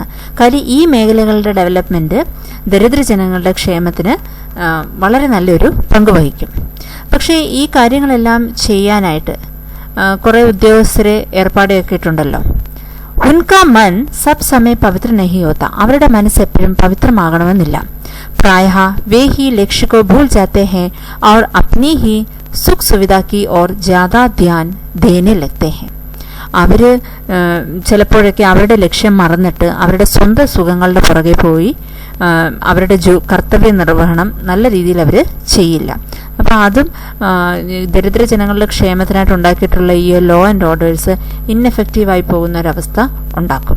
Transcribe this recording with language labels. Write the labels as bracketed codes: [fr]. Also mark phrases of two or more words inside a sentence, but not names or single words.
[ml] കാര്യം ഈ മേഖലകളുടെ ഡെവലപ്മെൻറ്റ് ദരിദ്ര ജനങ്ങളുടെ ക്ഷേമത്തിന് വളരെ നല്ലൊരു പങ്ക് വഹിക്കും. പക്ഷേ ഈ കാര്യങ്ങളെല്ലാം ചെയ്യാനായിട്ട് കുറേ ഉദ്യോഗസ്ഥരെ ഏർപ്പാടാക്കിയിട്ടുണ്ടല്ലോ. [hi] उनका मन सब समय पवित्र नहीं होता. [ml] അവരുടെ മനസ്സ് എപ്പോഴും പവിത്രമാകണമെന്നില്ല. [hi] प्रायः वे ही लक्ष्य को भूल जाते हैं और अपनी ही सुख सुविधा की और ज़्यादा ध्यान देने लगते हैं. [ml] അവർ ചിലപ്പോഴൊക്കെ അവരുടെ ലക്ഷ്യം മറന്നിട്ട് അവരുടെ സ്വന്തം സുഖങ്ങളുടെ പുറകെ പോയി അവരുടെ കർത്തവ്യ നിർവഹണം നല്ല രീതിയിൽ അവർ ചെയ്യില്ല. അപ്പോൾ അതും ദരിദ്ര ജനങ്ങളുടെ ക്ഷേമത്തിനായിട്ട് ഉണ്ടാക്കിയിട്ടുള്ള ഈ [en] law and orders [ml] ഇൻഎഫക്റ്റീവായി പോകുന്ന ഒരവസ്ഥ ഉണ്ടാക്കും.